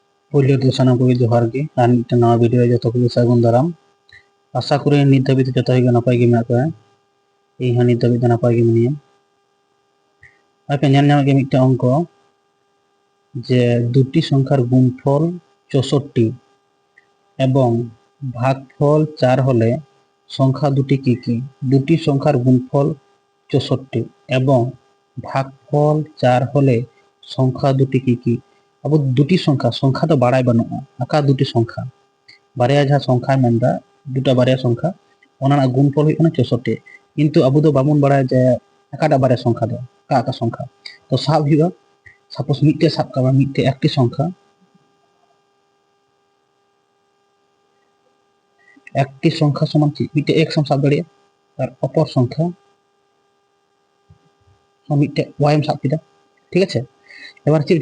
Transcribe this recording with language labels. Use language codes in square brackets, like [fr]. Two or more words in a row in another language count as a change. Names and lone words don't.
[sat] पहले तो साना को जोहार गे और नवा वीडियो जो को सागुन दाराम आशा करी नित धाबी जो नपाय गे मेना को इन नित धाबी नपाय गे मिनिया आपे गे मिट्टे अंक जे [bn] দুটি সংখ্যার গুণফল 64 এবং ভাগফল 4 হলে সংখ্যা দুটি কী দুটি সংখ্যার গুণফল 64 এবং ভাগফল 4 হলে সংখ্যা দুটি কী [sat] अब [bn] দুটি সংখ্যা [sat] संख्या तो बाड़ाय बानुआ आका [bn] দুটি সংখ্যা [sat] बारिया जहाँ संख्या मेनदा दुटा बारिया संख्या ओना गुणफल हुई 64 किंतु अब दो बामुन बाड़ाय जे आकाटा बारिया संख्या दो आका संख्या तो साब हुआ सपोज मिट्टे साब का मिट्टे [bn] একটি সংখ্যা [sat] समान मिट्टे एक्स हम साब दाड़िया और [bn] অপর সংখ্যা [sat] मिट्टे वाई हम साब किदा [hi] ठीक है [sat] एबार चेक